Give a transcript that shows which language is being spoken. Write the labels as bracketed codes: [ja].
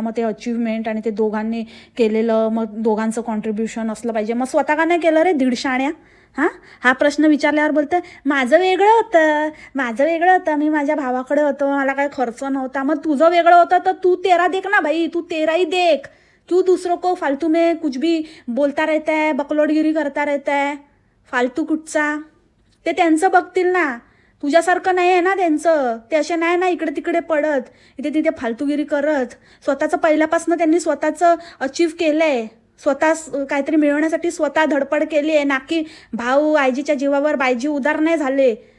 [mr] मग ते अचीवमेंट आणि ते दोघांनी केलेलं, मग दोघांचं कॉन्ट्रीब्युशन असलं पाहिजे. मग स्वतः का नाही केलं रे दीडशाण्या. हां, हा प्रश्न विचारल्यावर बोलतं माझं वेगळं होतं, मी माझ्या भावाकडे होतो, मला काय खर्च नव्हता. मग तुझं वेगळं होतं तर [hi] तू तेरा देख ना भाई, तू तेरा ही देख. क्यों दूसरों को फालतू में कुछ भी बोलता रहता है, बकलोडगिरी करता रहता है [mr] फालतू कुठचा. ते त्यांचं बघतील ना, तुझ्यासारखं नाही आहे ना त्यांचं. ते असे नाही ना इकडे तिकडे पडत, इथे तिथे फालतूगिरी करत. स्वतःचं पहिल्यापासून त्यांनी स्वतःचं अचीव केलं आहे, स्वतः काहीतरी मिळवण्यासाठी स्वतः धडपड केली आहे, ना की भाऊ आईजीच्या जीवावर बायजी उदार नाही झाले.